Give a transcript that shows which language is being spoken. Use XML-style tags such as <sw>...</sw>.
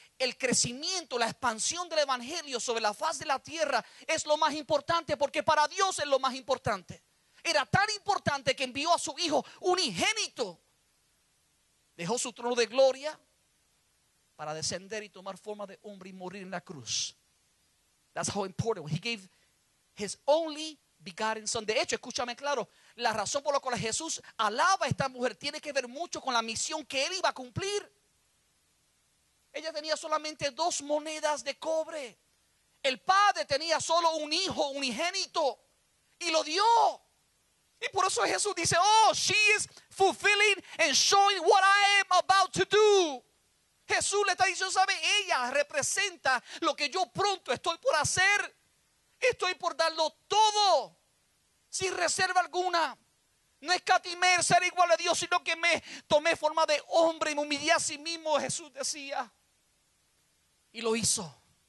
<es>El crecimiento, la expansión del evangelio sobre la faz de la tierra es lo más importante, porque para Dios es lo más importante. Era tan importante que envió a su hijo unigénito. Dejó su trono de gloria para descender y tomar forma de hombre y morir en la cruz.</es> <en>That's how important. He gave his only begotten son.</en> <es>De hecho, escúchame claro, la razón por la cual Jesús alaba a esta mujer tiene que ver mucho con la misión que él iba a cumplir. Ella tenía solamente 2 monedas de cobre. El padre tenía solo un hijo unigénito y lo dio. Y por eso Jesús dice,</es> <en>oh, she is fulfilling and showing what I am about to do.</en> <es>Jesús le está diciendo, ¿sabe? Ella representa lo que yo pronto estoy por hacer. Estoy por darlo todo, sin reserva alguna. No escatimé ser igual a Dios, sino que me tomé forma de hombre y me humillé a sí mismo, Jesús decía. Y lo hizo.</es>